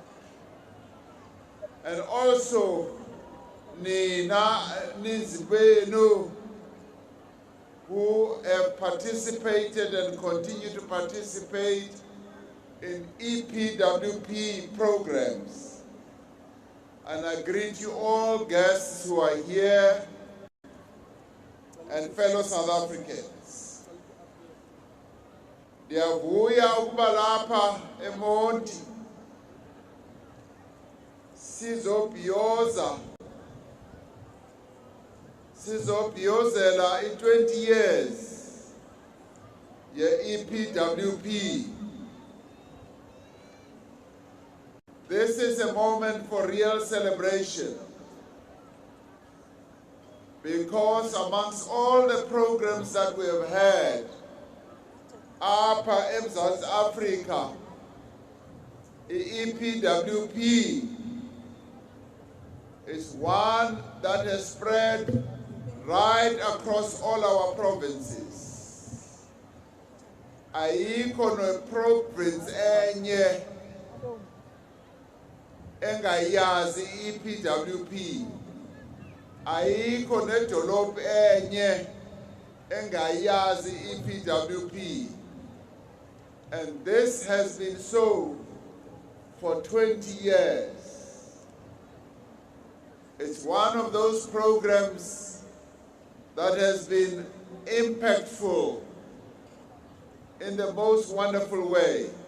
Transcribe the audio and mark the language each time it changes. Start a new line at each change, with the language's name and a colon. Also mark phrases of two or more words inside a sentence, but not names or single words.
English: and also Nina Nizbenu, who have participated and continue to participate in EPWP programs. And I greet you all guests who are here and fellow South Africans.
Xhosa: Ndiyavuya ukuba lapha eMonti sizobhiyozela i-20 years ye-EPWP.
English: This is a moment for real celebration, because amongst all the programs that we have had,
Xhosa: apha eMzantsi Africa,
English: the EPWP is one that has spread right across all our provinces.
Xhosa: Ayikho no province enye engayazi EPWP. Ayikho nedolophu enye engayazi EPWP.
English: And this has been so for 20 years. It's one of those programs that has been impactful in the most wonderful way.